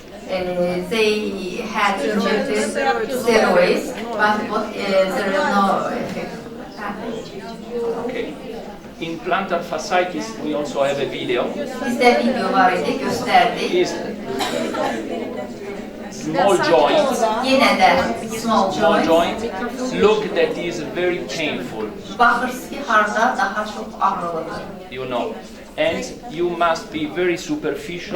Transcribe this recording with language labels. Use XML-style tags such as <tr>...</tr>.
<en>They had injected steroids, but there is no effect. Okay. In plantar fasciitis, we also have a video.</en> <az>Bizdə video var idi, göstərdik.</az> <en>Is small joints.</en> <az>Yenə də small joint.</az> <en>Look, that is very painful.</en> <az>Baxırsınız ki, harda daha çox ağrılıdır.</az> <en>You know. And you must be very superficial</en>